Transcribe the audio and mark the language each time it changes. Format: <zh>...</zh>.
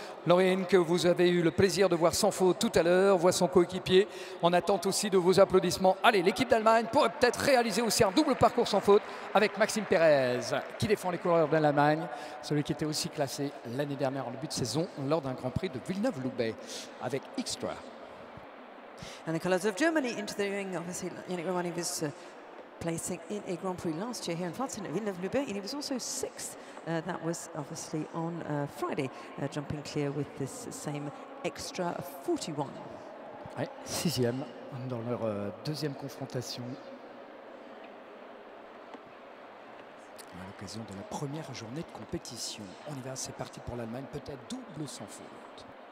<fr>Laurine, que vous avez eu le plaisir de voir sans faute tout à l'heure, voit son coéquipier. On attend aussi de vos applaudissements. Allez, l'équipe d'Allemagne pourrait peut-être réaliser aussi un double parcours sans faute avec Maxime Pérez qui défend les couleurs de l'Allemagne. Celui qui était aussi classé l'année dernière en début de saison lors d'un Grand Prix de Villeneuve-Loubet avec Extra.</fr> <en>And the colours of Germany into the ring, obviously Yannick Romani was placing in a Grand Prix last year here in France in Villeneuve-Loubet, and he was also 6th. That was obviously on Friday, jumping clear with this same Extra 41.</en> <fr>Ouais, 6e dans leur deuxième confrontation. À l'occasion de la première journée de compétition. On y va, c'est parti pour l'Allemagne, peut-être double sans faute.</fr>